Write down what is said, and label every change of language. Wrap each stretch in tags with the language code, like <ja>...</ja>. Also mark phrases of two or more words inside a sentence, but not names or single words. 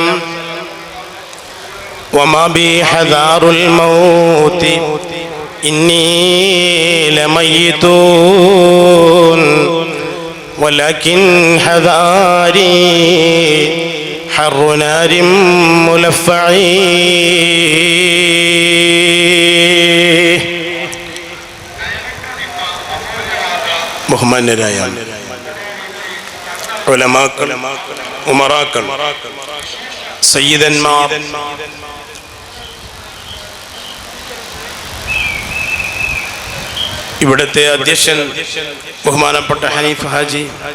<ar>وما بي حذار الموت إني لميت ولكن حذاري حر نار ملفع</ar> <ml>ബഹുമാന്യരായ ഉലമാക്കൾ, ഉമറാക്കൾ, സയ്യിദന്മാർ, ഇവിടുത്തെ അധ്യക്ഷൻ ബഹുമാനപ്പെട്ട ഹനീഫ് ഹാജി,</ml>